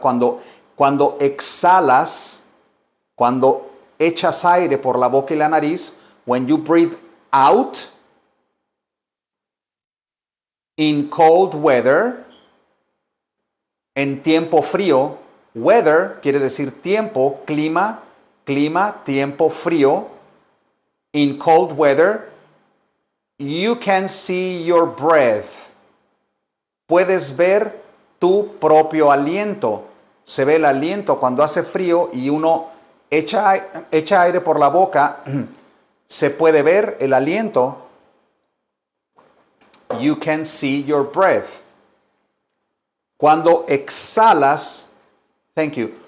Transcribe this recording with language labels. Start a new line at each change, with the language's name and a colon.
Spanish: Cuando exhalas, cuando echas aire por la boca y la nariz,
English: when you breathe out in cold weather,
Spanish: en tiempo frío, weather quiere decir tiempo, clima, tiempo frío.
English: In cold weather, you can see your breath.
Spanish: Puedes ver tu propio aliento. Se ve el aliento cuando hace frío y uno echa aire por la boca. Se puede ver el aliento.
English: You can see your breath.
Spanish: Cuando exhalas,
English: thank you.